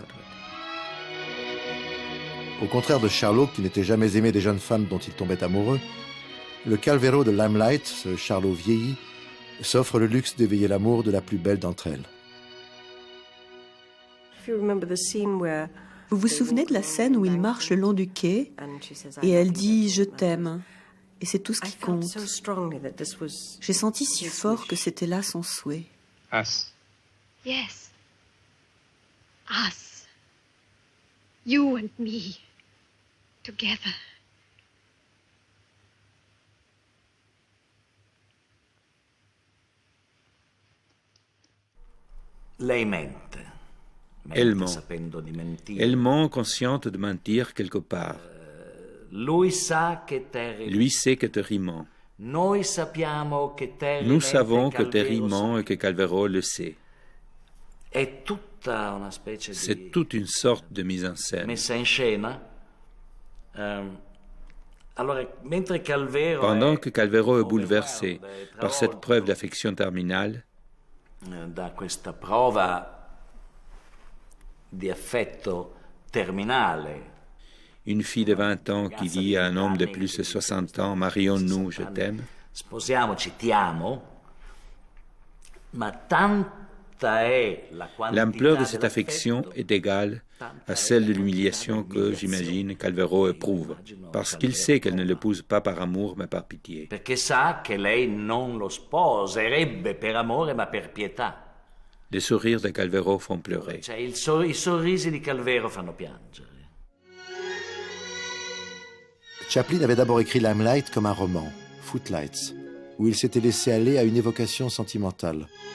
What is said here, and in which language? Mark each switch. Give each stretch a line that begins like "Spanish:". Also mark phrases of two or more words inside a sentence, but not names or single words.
French: Au contraire de Charlot, qui n'était jamais aimé des jeunes femmes dont il tombait amoureux, le Calvero de Limelight, ce Charlot vieilli, s'offre le luxe d'éveiller l'amour de la plus belle d'entre elles. Vous vous souvenez de la scène où il marche le long du quai et elle dit « Je t'aime » et c'est tout ce qui compte. J'ai senti si fort que c'était là son souhait.
English: Us. Yes. Us. You and me. Together.
Italian: Lei mente.
French: Elle ment. Elle ment consciente de mentir quelque part. Lui sait que Terry ment. Nous savons que Terry ment et que Calvero le sait. C'est toute une sorte de mise en scène. Pendant que Calvero est bouleversé par cette preuve d'affection terminale, une fille de 20 ans qui dit à un homme de plus de 60 ans « Marions-nous, je t'aime »,
Italian: Sposiamoci, ti amo, ma tante
French: L'ampleur de cette affection est égale à celle de l'humiliation que, j'imagine, Calvero éprouve, parce qu'il sait qu'elle ne l'épouse pas par amour, mais par pitié.
Italian: Perché sa che lei non lo sposerebbe per amore, ma per pietà.
French: Les sourires de Calvero font pleurer.
Italian: I sorrisi di Calvero fanno piangere.
French: Chaplin avait d'abord écrit Limelight comme un roman, Footlights, où il s'était laissé aller à une évocation sentimentale.